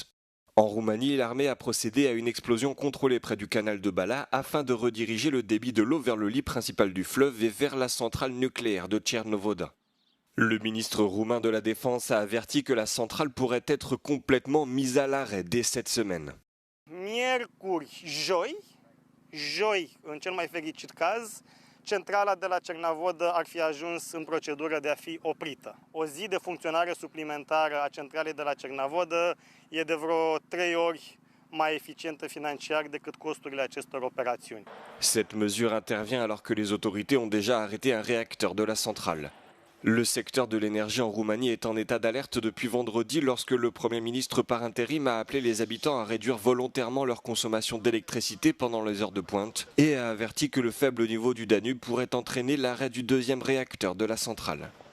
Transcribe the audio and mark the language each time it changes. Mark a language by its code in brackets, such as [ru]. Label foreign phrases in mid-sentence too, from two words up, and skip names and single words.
[fr] En Roumanie, l'armée a procédé à une explosion contrôlée près du canal de Bala afin de rediriger le débit de l'eau vers le lit principal du fleuve et vers la centrale nucléaire de Tchernovoda. Le ministre roumain de la Défense a averti que la centrale pourrait être complètement mise à l'arrêt dès cette semaine. [ro] Miercuri, joi, în cel mai fericit caz, centrala de la Cernavodă ar fi ajuns în procedură de a fi oprită. O zi de funcționare suplimentară a centralei de la Cernavodă e de vreo 3 ori mai eficientă financiar decât costurile acestor operațiuni. [fr] Cette mesure intervient alors que les autorités ont déjà arrêté un réacteur de la centrale. Le secteur de l'énergie en Roumanie est en état d'alerte depuis vendredi lorsque le Premier ministre par intérim a appelé les habitants à réduire volontairement leur consommation d'électricité pendant les heures de pointe et a averti que le faible niveau du Danube pourrait entraîner l'arrêt du deuxième réacteur de la centrale.